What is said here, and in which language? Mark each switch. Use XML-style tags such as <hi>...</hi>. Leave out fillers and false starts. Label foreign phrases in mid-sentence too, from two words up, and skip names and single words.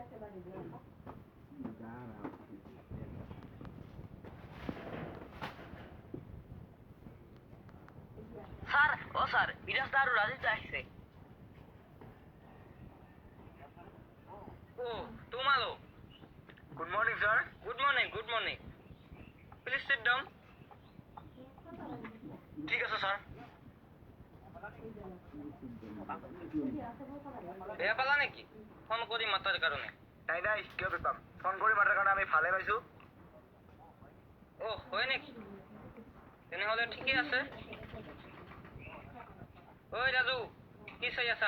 <bn>স্যার ও স্যার বিরাজ দা আর রাজীব দা আসছে। ও তোমালো।</bn> <en>good morning sir. good morning good morning. please sit down.</en> <bn>ঠিক আছে স্যার।</bn> <as>বেয়া পালা নেকি ফোন কৰি মাতাৰ কাৰণে? নাই নাই কিয় বেপাম, ফোন কৰি মাতাৰ কাৰণে আমি ভালে পাইছো। ও হয় নেকি? তেনেহ'লে ঠিকেই আছে। ঐ ৰাজু কি চাই আছা?</as>